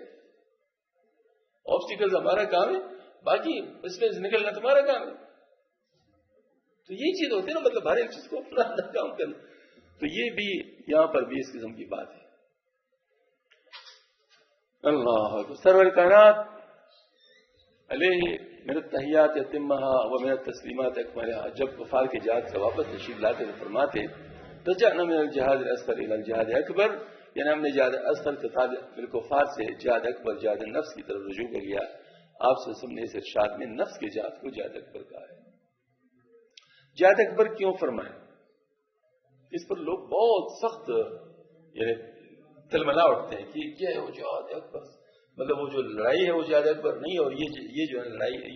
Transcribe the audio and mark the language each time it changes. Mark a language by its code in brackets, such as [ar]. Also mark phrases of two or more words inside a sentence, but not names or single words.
[ur] آبسٹیکلز ہمارا کام ہے، باقی اس میں نکلنا تمہارا کام ہے. تو یہی چیز ہوتی ہے نا، مطلب ہر ایک چیز کو اپنا کام کرنا. تو یہ بھی یہاں پر بھی اس قسم کی بات ہے. [ar] اللہ [ur] سرور کائنات [ar] علیہ من التحیات یتمہا و من التسلیمات اکملہا، [ur] جب کفار کے جہاد سے واپس تشریف لاتے تو فرماتے [ar] رجعنا من الجہاد الاصغر الى الجہاد اکبر، [ur] یعنی ہم نے جہاد اصغر بالکفار سے جہاد اکبر جہاد نفس کی طرف رجوع کر لیا. آپ [ar] صلی اللہ علیہ وسلم [ur] نے اس ارشاد میں نفس کے جہاد کو جہاد اکبر کہا ہے. جہاد اکبر کیوں فرمائے؟ اس پر لوگ بہت سخت یعنی تلملا اٹھتے ہیں کہ کیا ہے وہ جہاد اکبر، مطلب وہ جو لڑائی ہے وہ جہاد اکبر نہیں ہے، اور یہ جو ہے لڑائی ہے.